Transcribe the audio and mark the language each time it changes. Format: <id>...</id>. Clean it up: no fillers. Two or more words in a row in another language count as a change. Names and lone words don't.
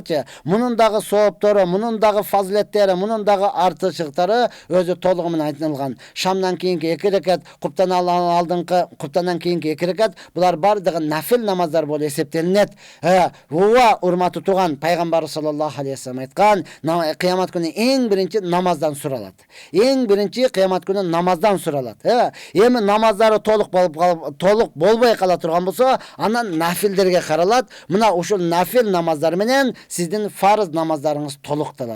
<ky>Мунун дагы сооптору, мунун дагы фазилеттери, мунун дагы артышыктары өзү толугу менен айтылган. Шамдан кийинки 2 рекат, куптан алдыңкы, куптандан кийинки 2 рекат, булар бардыгы нафил намаздар болуп эсептелинет. Ооба, урматтуу туган, Пайгамбар</ky> <ar>صلى الله عليه وسلم</ar> <ky>айткан, кыямат күнү эң биринчи намаздан суралат. Эң биринчи кыямат күнү намаздан суралат. Эми намаздары толук болбой кала турган болсо, анан нафилдерге каралат. Мына ушул нафил намаздар менен сиздин фарыз намаздарыңыз толукталат.</ky>